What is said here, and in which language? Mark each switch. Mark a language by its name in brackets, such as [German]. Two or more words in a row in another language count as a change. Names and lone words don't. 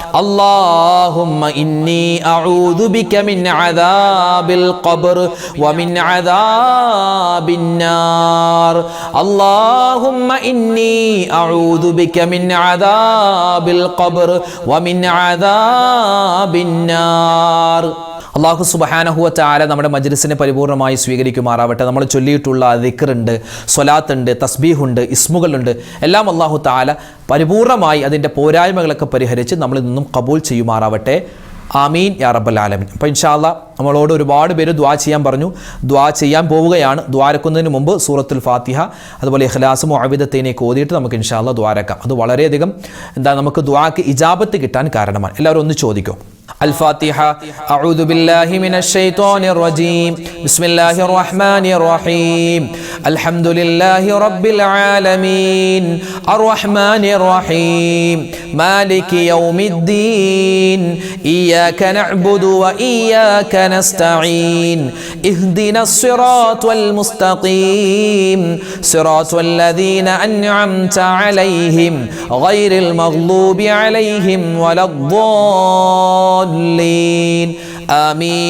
[Arabic] اللهم إني أعوذ بك من عذاب القبر ومن عذاب النار. اللهم إني أعوذ بك من عذاب القبر ومن عذاب النار. الله سبحانه وتعالى [Malayalam] നമ്മുടെ മജ്ലിസിനെ പരിപൂർണമായി സ്വീകരിക്കുമാറാവട്ടെ. നമ്മൾ ചൊല്ലിയിട്ടുള്ള ദിക്റുണ്ട്, സ്വലാത്തുണ്ട്, തസ്ബീഹുണ്ട്, ഇസ്മുകളുണ്ട്, എല്ലാം [Arabic] الله تعالى [Malayalam] പരിപൂർണമായി അതിൻ്റെ പോരായ്മകളൊക്കെ പരിഹരിച്ച് നമ്മളിൽ നിന്നും കബൂൽ ചെയ്യുമാറാവട്ടെ. [Arabic] آمين يا رب العالمين. [Malayalam] അപ്പോൾ [Arabic] إن شاء الله [Malayalam] നമ്മളോട് ഒരുപാട് പേര് ദുആ ചെയ്യാൻ പറഞ്ഞു. ദുആ ചെയ്യാൻ പോവുകയാണ്. ദ്വാരക്കുന്നതിന് മുമ്പ് [Arabic] سورة الفاتحة [Malayalam] അതുപോലെ ഇഖ്ലാസ് മുഅവ്വിദത്തൈനൊക്കെ ഓതിയിട്ട് നമുക്ക് [Arabic] إن شاء الله [Malayalam] ദ്വാരക്കാം. അത് വളരെയധികം നമുക്ക് ദുആക്ക് ഇജാബത്ത് കിട്ടാൻ കാരണമാണ്. എല്ലാവരും ഒന്ന് ചോദിക്കും. [Arabic] الفاتحة. أعوذ بالله من الشيطان الرجيم. بسم الله الرحمن الرحيم. الحمد لله رب العالمين الرحمن الرحيم مالك يوم الدين إياك نعبد وإياك نستعين اهدنا الصراط المستقيم صراط الذين أنعمت عليهم غير المغضوب عليهم ولا الضالين آمين.